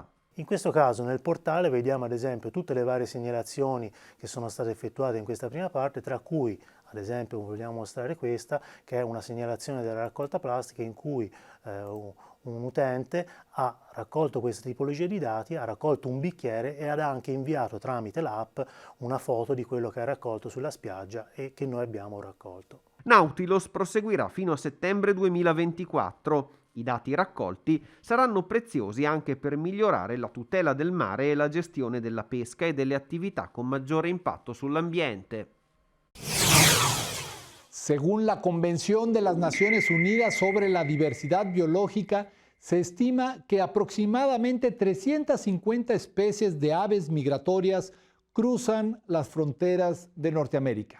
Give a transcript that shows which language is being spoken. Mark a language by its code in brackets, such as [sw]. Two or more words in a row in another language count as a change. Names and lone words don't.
[it] In questo caso nel portale vediamo ad esempio tutte le varie segnalazioni che sono state effettuate in questa prima parte, tra cui ad esempio vogliamo mostrare questa, che è una segnalazione della raccolta plastica in cui un utente ha raccolto questa tipologia di dati, ha raccolto un bicchiere e ha anche inviato tramite l'app una foto di quello che ha raccolto sulla spiaggia e che noi abbiamo raccolto. Nautilus proseguirà fino a settembre 2024. I dati raccolti saranno preziosi anche per migliorare la tutela del mare e la gestione della pesca e delle attività con maggiore impatto sull'ambiente. [es] Según la Convención de las Naciones Unidas sobre la Diversidad Biológica, se estima que aproximadamente 350 especies de aves migratorias cruzan las fronteras de Norteamérica.